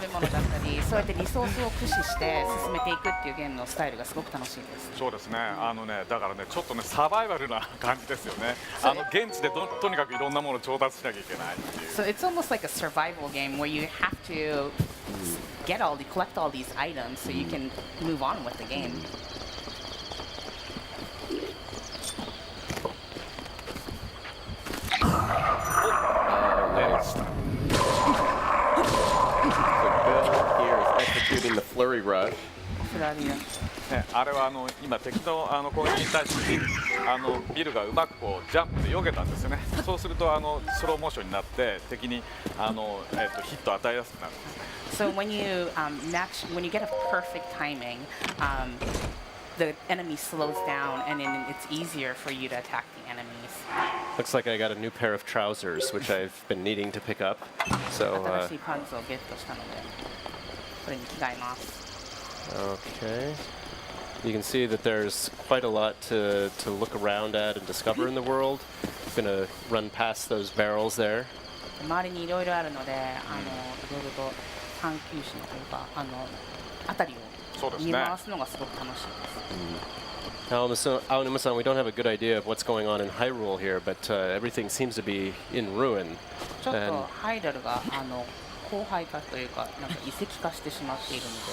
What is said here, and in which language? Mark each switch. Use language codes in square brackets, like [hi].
[ja] べ物だったりそうやってリソースを駆使して進めていくっていうゲームのスタイルがすごく楽しいです。そうですね。だからねちょっとねサバイバルな感じですよね。現地でとにかくいろんなものを調達しなきゃいけないっていう。 [en] So it's almost like a survival game where you have to collect all these items so you can move on with the game. Nice. So Bill here is executing the flurry rush. [ja] フラリアね、あれは今敵の攻撃に対してビルがうまくこうジャンプで避けたんですよね。そうするとスローモーションになって敵にヒットを与えやすくなるんですね。 [en] So when you get a perfect timing, the enemy slows down, and then it's easier for you to attack the enemies. Looks like I got a new pair of trousers, which I've been needing to pick up. So, [ja] 新しいパンツをゲットしたので、これに着替えます。 [en] okay. You can see that there's quite a lot to look around at and discover in the world. I'm going to run past those barrels there. [ja] 周りにいろいろあるので、いろいろと探求心というか、辺りを見回すのがすごく楽しいです。 [en] Aonuma-san, we don't have a good idea of what's going on in Hyrule here, but everything seems to be in ruin. [ja] ちょっとハイラルが荒廃化というか、なんか遺跡化してしまっているので、